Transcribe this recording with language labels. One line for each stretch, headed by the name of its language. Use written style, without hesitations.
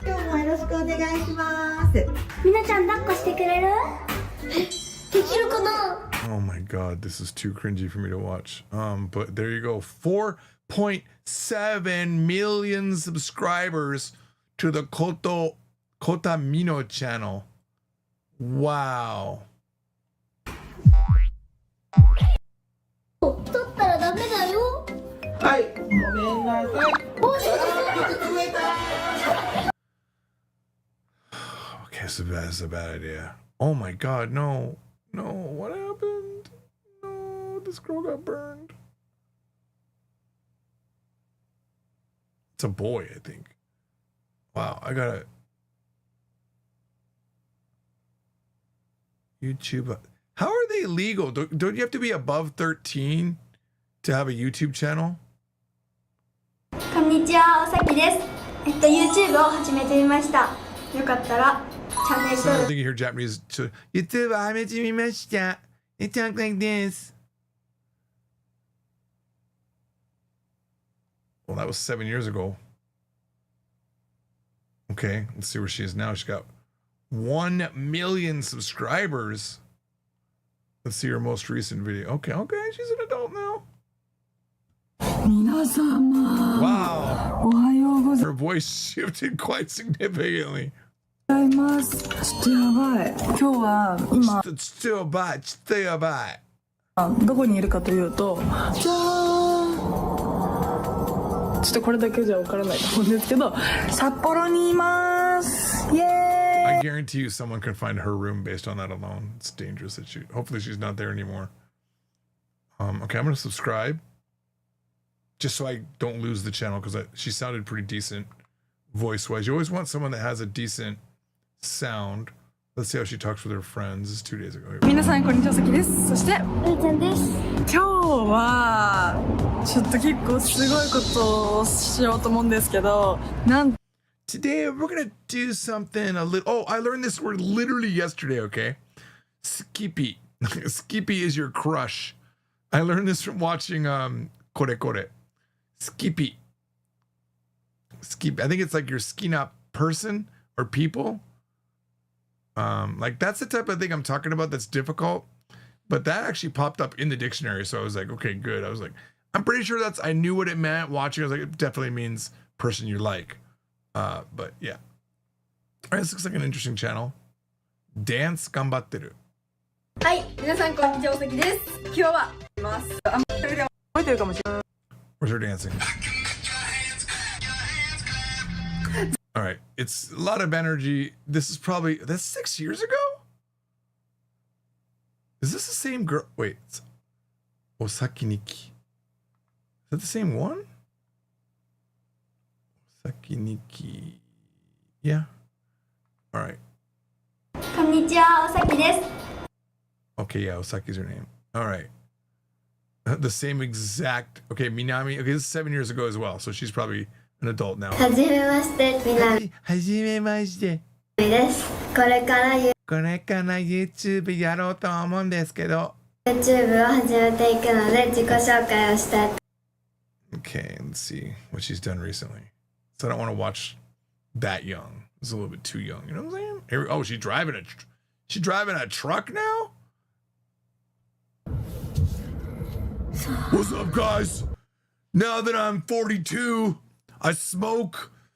Japanese: 今日もよろしくお願いします。みなちゃん抱っこしてくれる？できるかな？
English: Oh my god, this is too cringy for me to watch. But there you go. 4.7 million subscribers to the Kota Mino channel. Wow.
Japanese: 取ったらダメだよ。はい、ごめんなさい。
English: Okay, so that's a bad idea. Oh my god, no. No, what happened? No, this girl got burned. It's a boy, I think. Wow, I gotta... YouTube... How are they legal? Don't you have to be above 13 to have a YouTube channel?
Japanese: こんにちは、おさきです。YouTube を始めてみました。よかったらチャンネル
English: So I think you hear Japanese.
Japanese: YouTube を始めてみました。
English: It talks like this. Well, that was 7 years ago. Okay, let's see where she is now. She's got 1 million subscribers. Let's see her most recent video. Okay, she's an adult now.
Japanese: 皆様。
English: Wow.
Japanese: おはようござ
English: Her voice shifted quite significantly.
Japanese: います。ちょっとやばい。今日は今
English: Still bad.
Japanese: どこにいるかというと、じゃーん。ちょっとこれだけじゃわからないと思うんですけど、札幌にいます。イエーイ。
English: I guarantee you someone can find her room based on that alone. It's dangerous that hopefully she's not there anymore. Okay, I'm going to subscribe just so I don't lose the channel because she sounded pretty decent voice-wise. You always want someone that has a decent sound. Let's see how she talks with her friends. This is 2 days ago.
Japanese: 皆さんこんにちは、さきです。そして、うーちゃんです。今日はちょっと結構すごいことをしようと思うんですけど、なん
English: Today we're gonna do something a little. Oh, I learned this word literally yesterday. Okay, skippy. Skippy is your crush. I learned this from watching Kore Kore. Skippy. Skip. I think it's like your skina person or people. Like that's the type of thing I'm talking about. That's difficult. But that actually popped up in the dictionary, so I was like, okay, good. I was like, I'm pretty sure I knew what it meant watching. I was like, it definitely means person you like. But yeah. All right, this looks like an interesting channel. Dance gambatteru.
Japanese: はい、皆さんこんにちは、おさきです。今日はいます。それでは覚えてるかもしれない。
English: Where's her dancing? All right, it's a lot of energy. This is probably, that's 6 years ago? Is this the same girl? Wait, it's Osaki Nikki. Is that the same one? Osaki Nikki. Yeah. All right.
Japanese: こんにちは、おさきです。
English: Okay, yeah, Osaki's her name. All right. The same exact. Okay, Minami. Okay, this is 7 years ago as well, so she's probably an adult now.
Japanese: はじめまして、みなみはじめまして。です。これからこれから YouTube やろうと思うんですけど。 YouTube を始めていくので自己紹介をしたい。
English: Okay, let's see what she's done recently. So I don't want to watch that young. It's a little bit too young. You know what I'm saying? Oh, she's driving a truck now? What's up, guys? Now that I'm 42, I smoke.